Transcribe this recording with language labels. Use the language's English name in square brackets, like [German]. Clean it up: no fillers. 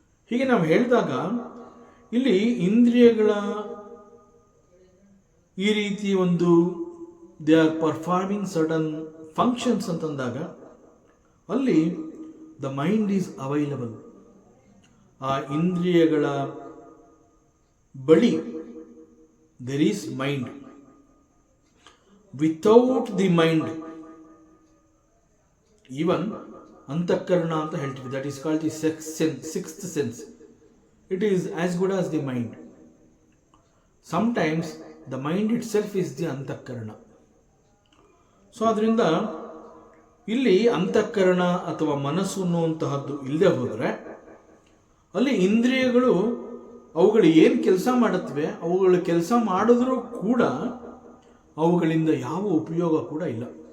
[Kannada] ಹೀಗೆ ನಾವು ಹೇಳಿದಾಗ ಇಲ್ಲಿ ಇಂದ್ರಿಯಗಳ ಈ ರೀತಿ ಒಂದು [English] they are performing certain functions [Kannada] ಅಂತಂದಾಗ ಅಲ್ಲಿ [English] The mind is available. [Kannada] ಆ ಇಂದ್ರಿಯಗಳ ಬಳಿ [English] there is mind. Without the mind, even [Kannada] ಅಂತಃಕರಣ ಅಂತ ಹೇಳ್ತೀವಿ, [English] that is called the sixth sense. It is as good as the mind. Sometimes the mind itself is the ಅಂತಃಕರಣ. [Kannada] So ಅದರಿಂದ ಇಲ್ಲಿ ಅಂತಃಕರಣ ಅಥವಾ ಮನಸ್ಸು ಅನ್ನುವಂತಹದ್ದು ಇಲ್ಲದೆ ಹೋದರೆ ಅಲ್ಲಿ ಇಂದ್ರಿಯಗಳು ಅವುಗಳು ಏನು ಕೆಲಸ ಮಾಡುತ್ತವೆ, ಅವುಗಳು ಕೆಲಸ ಮಾಡಿದ್ರೂ ಕೂಡ ಅವುಗಳಿಂದ ಯಾವ ಉಪಯೋಗ ಕೂಡ ಇಲ್ಲ.